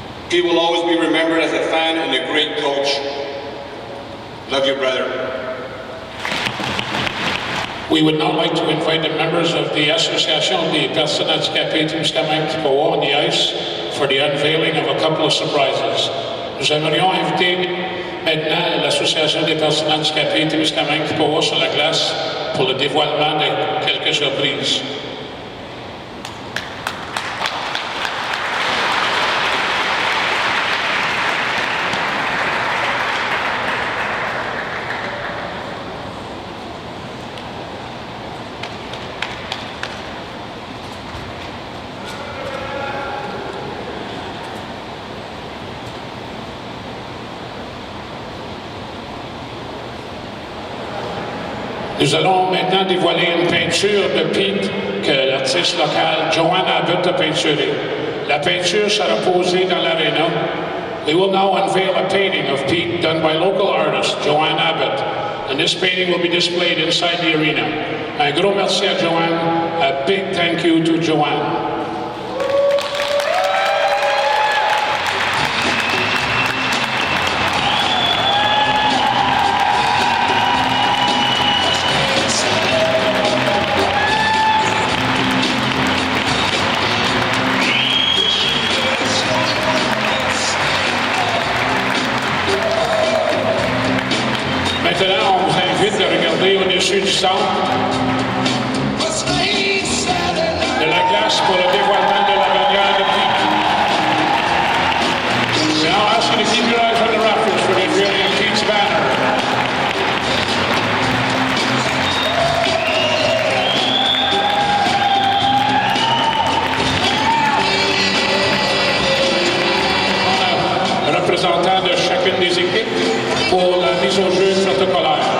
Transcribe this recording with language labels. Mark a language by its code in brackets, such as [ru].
[en] Pete will always be remembered as a fan and a great coach. Love you, brother. We would now like to invite the members of the Association des Personnes Handicapées Témiscamingue-Québécois on the ice for the unveiling of a couple of surprises. [fr] Nous aimerions inviter maintenant l'Association des Personnes Handicapées Témiscamingue-Québécois sur la glace pour le dévoilement de quelques surprises. Nous allons maintenant dévoiler une peinture de Pete que l'artiste local Joanne Abbott a peinturée. La peinture sera posée dans l'aréna. [en] We will now unveil a painting of Pete done by local artist Joanne Abbott, and this painting will be displayed inside the arena. [fr] Un gros merci à Joanne. [en] A big thank you to Joanne. [fr] Maintenant, on vous invite à regarder au-dessus du centre glace pour le dévoilement de la bannière de Pete. [en] We now ask you to keep your eyes on the rafters for the unveiling of Pete's banner. [fr] On a un représentant de chacune des équipes pour la mise au jeu protocolaire.